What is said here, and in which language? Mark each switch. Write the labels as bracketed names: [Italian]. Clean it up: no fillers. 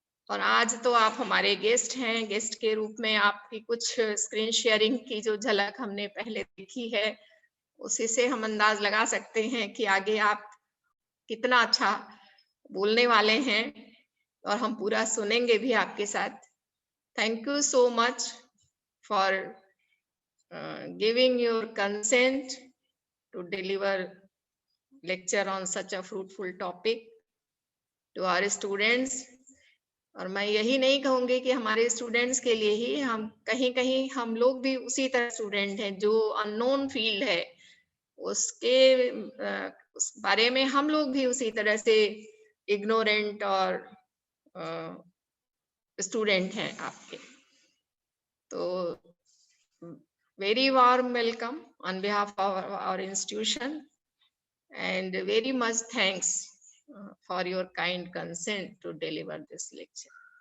[Hindi] और आज तो आप हमारे गेस्ट हैं, गेस्ट के रूप में आपकी कुछ स्क्रीन शेयरिंग की जो झलक हमने पहले देखी है, उसी से हम अंदाज लगा सकते हैं कि आगे आप कितना अच्छा बोलने वाले हैं और हम पूरा सुनेंगे भी आपके साथ। [English] Thank you so much for giving your consent to deliver lecture on such a fruitful topic to our students. [Hindi] और मैं यही नहीं कहूंगी कि हमारे स्टूडेंट्स के लिए ही, हम कहीं कहीं हम लोग भी उसी तरह स्टूडेंट हैं जो अननोन फील्ड है उसके उस बारे में हम लोग भी उसी तरह से इग्नोरेंट और स्टूडेंट हैं आपके। [English] तो very warm welcome on behalf of our institution and very much thanks for your kind consent to deliver this lecture.